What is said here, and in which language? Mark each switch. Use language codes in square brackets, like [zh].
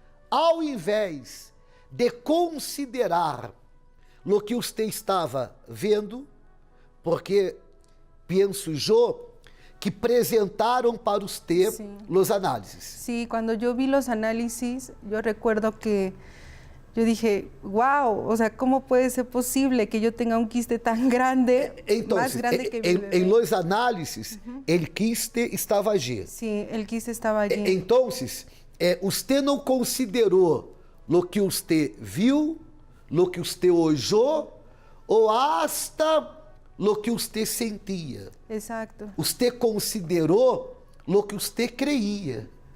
[pt] Ao invés de considerar o que você estava vendo, porque penso eu que apresentaram para você os análises. [es] Sí, cuando yo vi los análisis, yo recuerdo que yo dije, wow, o sea, ¿cómo puede ser posible que yo tenga un quiste tan grande, más grande que mi bebé? Em los análisis, el quiste estava allí. Sí, el quiste estaba allí. [pt] Então, você não considerou o que você viu, o que você olhou, ou [es] hasta lo que [pt] você sentia. [es] Exacto. [pt] Você considerou [es] lo que [pt] você creia.